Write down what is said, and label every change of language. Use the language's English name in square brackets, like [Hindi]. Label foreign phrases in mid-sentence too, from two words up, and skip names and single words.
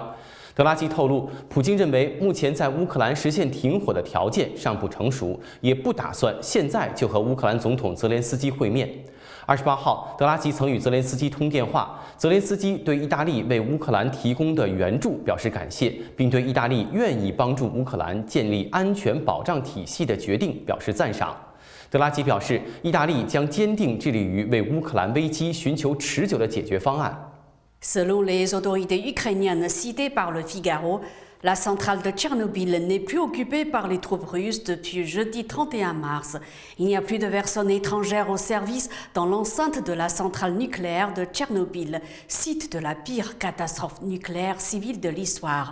[Chinese] 德拉吉透露，普京认为目前在乌克兰实现停火的条件尚不成熟，也不打算现在就和乌克兰总统泽连斯基会面。28号，德拉吉曾与泽连斯基通电话，泽连斯基对意大利为乌克兰提供的援助表示感谢，并对意大利愿意帮助乌克兰建立安全保障体系的决定表示赞赏。德拉吉表示，意大利将坚定致力于为乌克兰危机寻求持久的解决方案。 [French] Selon les autorités ukrainiennes citées par le Figaro, la centrale de Tchernobyl n'est plus occupée par les troupes russes depuis jeudi 31 mars. Il n'y a plus de personnes étrangères au service dans l'enceinte de la centrale nucléaire de Tchernobyl, site de la pire catastrophe nucléaire civile de l'histoire.